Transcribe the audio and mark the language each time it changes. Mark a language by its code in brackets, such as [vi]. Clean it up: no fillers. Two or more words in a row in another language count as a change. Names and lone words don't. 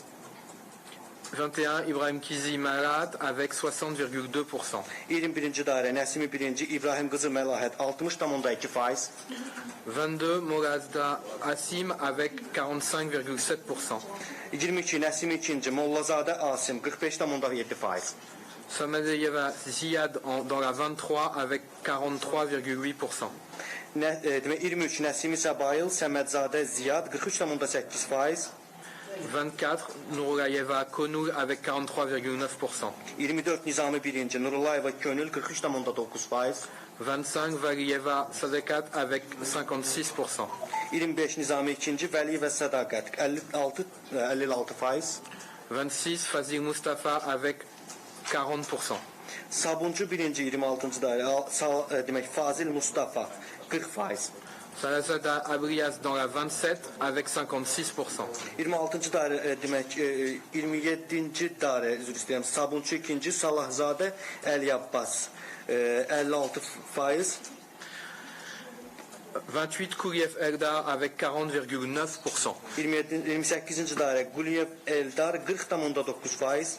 [fr] 21, Ibrahim Kizi Marat avec 60,2%. [az] 21-ci dairə Nəsimi birinci, İbrahim qızı Məlahət 60,2%. [fr] 22, Morazda Asim avec 45,7%. [az] 22 Nəsimi ikinci, Mollazadə Asim 45,7%. [fr] Samadeyeva Ziad dans la 23 avec 43,8%. [az] Demək 23 Nəsimi Səbayıl, Səmədzadə Ziyad 43,8%. [fr] 24, Nourulayeva Konul avec 43,9%. [az] 24 Nizami birinci, Nurulayeva Könül 43,9%. [fr] 25, Valiyeva Sadekat avec 56%. [az] 25 Nizami ikinci, Vəliyevə Sədaqət 56%. [fr] 26, Fazil Mustafa avec 40%. [az] Sabuncu birinci 26-cı dairə demək Fazil Mustafa 40%. [fr] Salazada Abrias dans la 27 avec 56%. [az] 26-cı dairə demək 27-ci dairə üzr istəyirəm. Sabunçu ikinci Salahzadə Əli Abbas 56%. [fr] 28, Kouriev Eldar avec 40,9%. [az] 28-ci dairə Quliyev Eldar 40,9%.